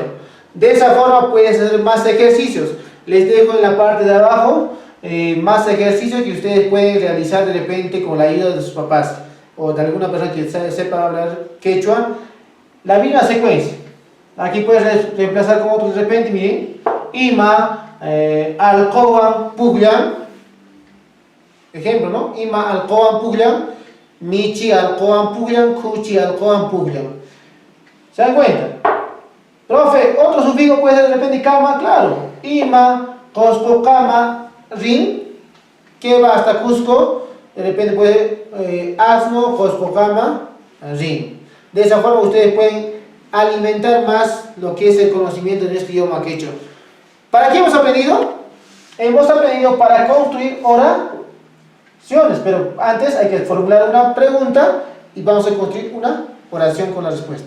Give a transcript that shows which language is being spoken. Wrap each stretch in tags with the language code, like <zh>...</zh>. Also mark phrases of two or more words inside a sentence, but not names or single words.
<es>De esa forma puedes hacer más ejercicios. Les dejo en la parte de abajo más ejercicios que ustedes pueden realizar de repente con la ayuda de sus papás o de alguna persona que sepa hablar quechua. La misma secuencia. Aquí puedes reemplazar con otro de repente, miren.</es> <qu>Ima alcoban puglan.</qu> <es>Ejemplo, ¿no?</es> <qu>Ima alcoban puglan, michi alcoban puglan, kuchi alcoban puglan.</qu> <es>¿Se dan cuenta? Profe, otro sufijo puede ser de repente kama, claro.</es> <qu>Ima, Cusco, kama, rin,</qu> <es>que va hasta Cusco. De repente puede asno, Cusco,</es> <qu>kama, rin.</qu> <es>De esa forma ustedes pueden alimentar más lo que es el conocimiento de este idioma quechua. ¿Para qué hemos aprendido? Hemos aprendido para construir oraciones, pero antes hay que formular una pregunta y vamos a construir una oración con la respuesta.</es>